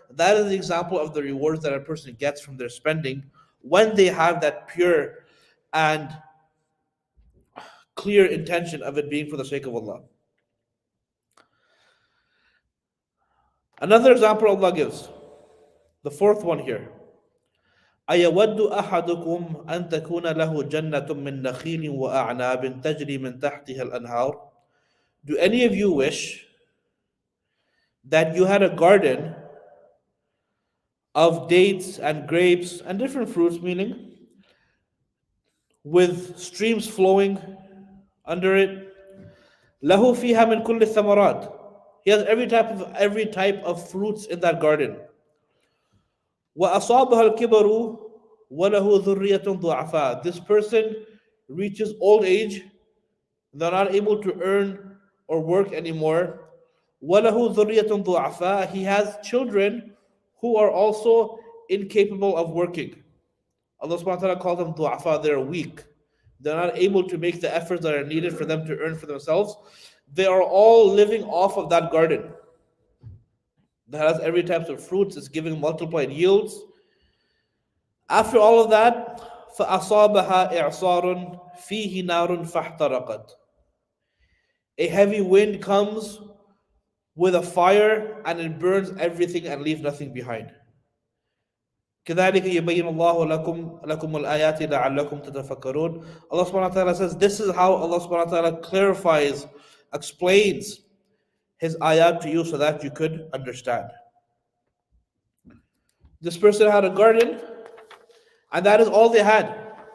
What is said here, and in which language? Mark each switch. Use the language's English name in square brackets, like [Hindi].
[English] That is the example of the rewards that a person gets from their spending when they have that pure and clear intention of it being for the sake of Allah. Another example Allah gives, the fourth one here. [Arabic] أيود أحدكم أن تكون له جنة من نخيل وأعناب تجري من تحتها الأنهار. [English] Do any of you wish that you had a garden of dates and grapes and different fruits, meaning with streams flowing under it? [Arabic] له فيها من كل الثمرات. [English] He has every type of fruits in that garden. [Arabic] وأصابها الكبر وله ذرية ضعفاء. [English] This person reaches old age, they're not able to earn or work anymore. [Arabic] وله ذرية ضعفاء. [English] He has children who are also incapable of working. Allah subhanahu wa ta'ala calls them du'afa, they're weak. They're not able to make the efforts that are needed for them to earn for themselves. They are all living off of that garden that has every type of fruits, it's giving multiplied yields. After all of that, [Arabic] فَأَصَابَهَا إِعْصَارٌ فِيهِ نَارٌ فَاحْتَرَقَتْ. [English] A heavy wind comes with a fire and it burns everything and leaves nothing behind. [Arabic] كذلك يبين الله لكم الآيات لعلكم تتفكرون. [English] Allah subhanahu wa ta'ala says this is how Allah subhanahu wa ta'ala clarifies, explains His ayat to you so that you could understand. This person had a garden and that is all they had.